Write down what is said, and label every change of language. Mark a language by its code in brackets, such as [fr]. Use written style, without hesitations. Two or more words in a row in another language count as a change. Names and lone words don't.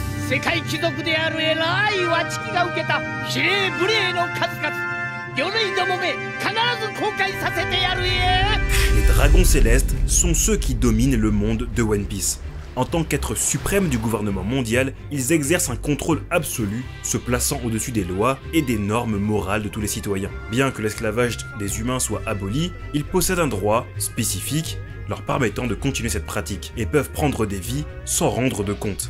[ja] 世界貴族である偉いわちきが受けた比例無礼の数々魚類どもめ必ず公開させてやるえ。 [fr] Les dragons célestes sont ceux qui dominent le monde de One Piece. En tant qu'être suprême du gouvernement mondial, ils exercent un contrôle absolu, se plaçant au-dessus des lois et des normes morales de tous les citoyens. Bien que l'esclavage des humains soit aboli, ils possèdent un droit spécifique leur permettant de continuer cette pratique et peuvent prendre des vies sans rendre de compte.